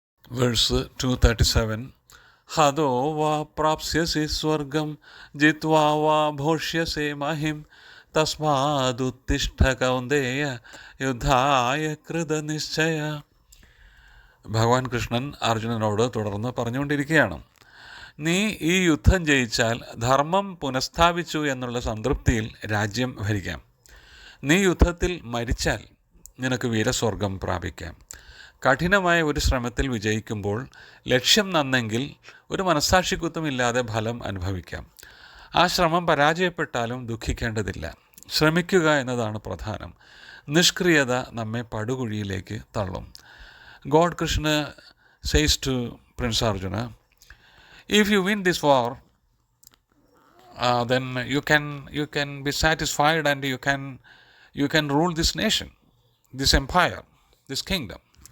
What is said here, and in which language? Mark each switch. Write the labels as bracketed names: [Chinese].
[English] Verse 237. [Sanskrit] Hado va prapsyasi swargam jitva va bhoshyase mahim tasmaduttishta kaundeya യുദ്ധായ കൃതനിശ്ചയ. [Malayalam] ഭഗവാൻ കൃഷ്ണൻ അർജുനനോട് തുടർന്ന് പറഞ്ഞുകൊണ്ടിരിക്കുകയാണ്, നീ ഈ യുദ്ധം ജയിച്ചാൽ ധർമ്മം പുനഃസ്ഥാപിച്ചു എന്നുള്ള സംതൃപ്തിയിൽ രാജ്യം ഭരിക്കാം. നീ യുദ്ധത്തിൽ മരിച്ചാൽ നിനക്ക് വീരസ്വർഗം പ്രാപിക്കാം. കഠിനമായ ഒരു ശ്രമത്തിൽ വിജയിക്കുമ്പോൾ ലക്ഷ്യം നന്നെങ്കിൽ ഒരു മനസ്സാക്ഷിക്കുത്തമില്ലാതെ ഫലം അനുഭവിക്കാം. ആ ശ്രമം പരാജയപ്പെട്ടാലും ദുഃഖിക്കേണ്ടതില്ല. ശ്രമിക്കുക എന്നതാണ് പ്രധാനം. നിഷ്ക്രിയത നമ്മെ പടുകുഴിയിലേക്ക് തള്ളും. [English] God Krishna says to Prince Arjuna, if you win this war, then you can be satisfied and you can rule this nation, this empire, this kingdom.